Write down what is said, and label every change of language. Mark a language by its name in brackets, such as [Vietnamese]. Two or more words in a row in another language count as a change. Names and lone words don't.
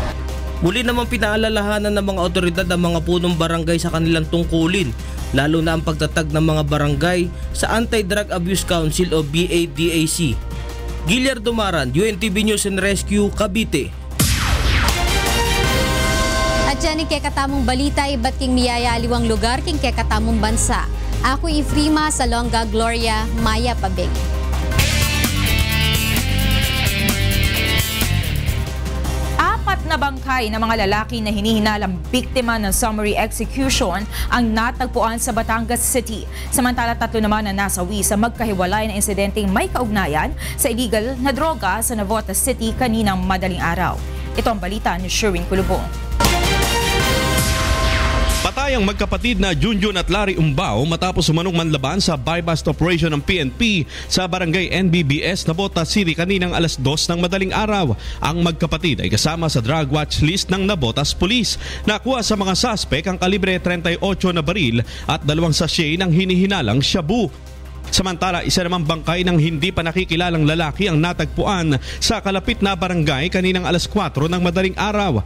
[Filipino] Muli namang pinaalalahanan ng mga otoridad ang mga punong barangay sa kanilang tungkulin, lalo na ang pagtatag ng mga barangay sa Anti-Drug Abuse Council o BADAC. Giliar Dumaran, UNTV News and Rescue, Cavite. [Pampanga] At yan ang kekatamong balita, iba't king miyayaliwang lugar king kekatamong bansa. Ako Ifrima Salonga Gloria Maya Pabig. [Filipino] Apat na bangkay ng mga lalaki na hinihinalang biktima ng [English] summary execution [Filipino] ang natagpuan sa Batangas City. Samantala 3 naman na nasawi sa magkahiwalay na insidenteng may kaugnayan sa illegal na droga sa Navotas City kaninang madaling araw. Ito ang balita ni Sherwin Kulubong. Patay ang magkapatid na Junjun at Larry Umbao matapos sumanong manlaban sa [English] buy-bust operation [Filipino] ng PNP sa barangay NBBS Navotas City kaninang alas 2 ng madaling araw. Ang magkapatid ay kasama sa drug watch list ng Navotas Police. Nakuha sa mga suspect ang kalibre 38 na baril at 2 sachet ng hinihinalang shabu. Samantala, isa namang bangkay ng hindi pa nakikilalang lalaki ang natagpuan sa kalapit na barangay kaninang alas 4 ng madaling araw.